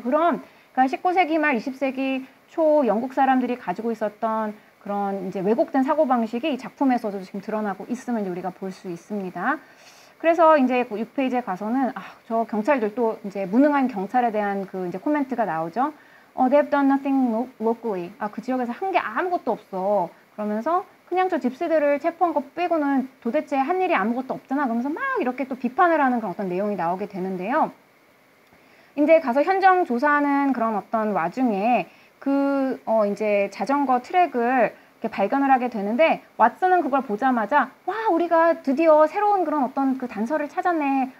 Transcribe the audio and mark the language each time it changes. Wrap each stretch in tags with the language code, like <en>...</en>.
<ko>그래서 그런, 그러니까 19세기 말 20세기 초 영국 사람들이 가지고 있었던 그런 이제 왜곡된 사고방식이 이 작품에서도 지금 드러나고 있음을 이제 우리가 볼 수 있습니다. 그래서 이제 6페이지에 가서는 저 경찰들 또 이제 무능한 경찰에 대한 그 이제 코멘트가 나오죠.</ko> <en>They've done nothing locally.</en> <ko>그 지역에서 한 게 아무것도 없어. 그러면서 그냥 저 집시들을 체포한 것 빼고는 도대체 한 일이 아무것도 없잖아. 그러면서 막 이렇게 또 비판을 하는 그런 어떤 내용이 나오게 되는데요. 이제 가서 현장 조사하는 그런 어떤 와중에 이제 자전거 트랙을 이렇게 발견을 하게 되는데, 왓슨은 그걸 보자마자 와, 우리가 드디어 새로운 그런 어떤 그 단서를 찾았네.</ko>